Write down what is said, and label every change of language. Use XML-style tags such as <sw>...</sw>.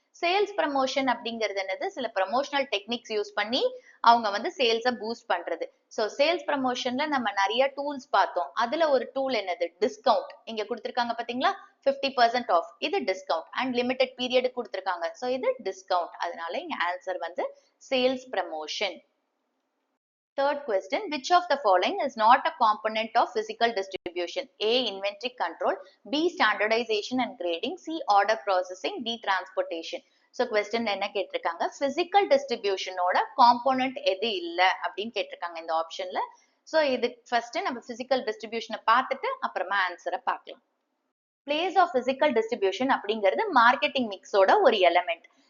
<ta>Sales promotion அப்படிங்கிறது என்னது? சில ப்ரமோஷனல் டெக்னிக்ஸ் யூஸ் பண்ணி அவங்க வந்து சேல்ஸை பூஸ்ட் பண்றது. ஸோ சேல்ஸ் ப்ரமோஷன்ல நம்ம நிறைய டூல்ஸ் பார்த்தோம். அதுல ஒரு டூல் என்னது? டிஸ்கவுண்ட். இங்க கொடுத்துருக்காங்க பாத்தீங்களா? 50% ஆஃப். இது டிஸ்கவுண்ட் அண்ட் லிமிடெட் பீரியட் கொடுத்துருக்காங்க. ஸோ இது டிஸ்கவுண்ட். அதனால இங்க ஆன்சர் வந்து sales promotion.</ta> <en>Third question, which of the following is not a component of physical distribution? A. Inventory control, B. Standardization and grading, C. Order processing, D. Transportation.</en> <ta>So question என்ன கேட்டிருக்காங்க? Physical distribution ஓட component எது இல்ல அப்படின்னு கேட்டிருக்காங்க இந்த ஆப்ஷன்ல. So இது first நம்ம physical distribution பார்த்துட்டு அப்புறமா ஆன்சரை பார்க்கலாம்.</ta> <en>Place of physical distribution</en> <ta>அப்படிங்கிறது மார்க்கெட்டிங் மிக்ஸோட ஒரு எலமெண்ட்.</ta>